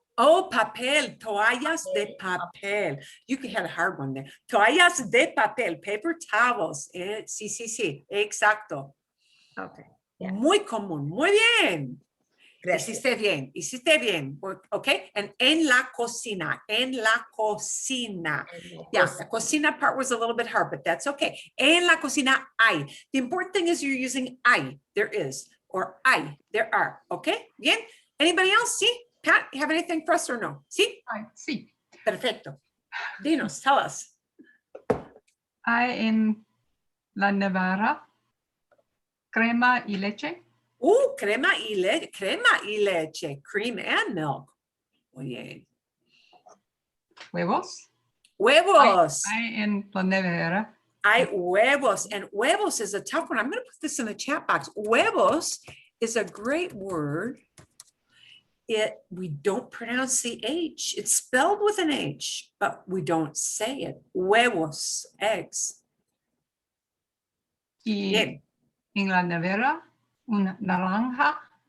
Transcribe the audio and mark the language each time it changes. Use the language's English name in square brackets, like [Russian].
[English] Oh, [Spanish] papel. Toallas de papel. [English] You had a hard one there. [Spanish] Toallas de papel. [English] Paper towels. [Spanish] Sí, sí, sí. Exacto. [English] Okay. Yeah. [Spanish] Muy común. Muy bien. Gracias. Hiciste bien, hiciste bien, okay? And en la cocina, en la cocina. [English] Yeah, the cocina part was a little bit hard, but that's okay. [Spanish] En la cocina hay. [English] The important thing is you're using hay, there is, or hay, there are, okay? Bien? Anybody else? See? Pat, you have anything for us or no? See? [Spanish] Ay, sí. Perfecto. Dinos, [English] tell us. [Spanish] Hay en la nevera crema y leche. Crema y leche, [English] cream and milk. [Spanish] Muy bien. Huevos. Huevos. Hay en la nevera. Hay huevos, [English] and huevos is a tough one. I'm going to put this in the chat box. Huevos is a great word. We don't pronounce the H. It's spelled with an H, but we don't say it. [Spanish] Huevos, eggs. Y Bien. en la nevera una naranja.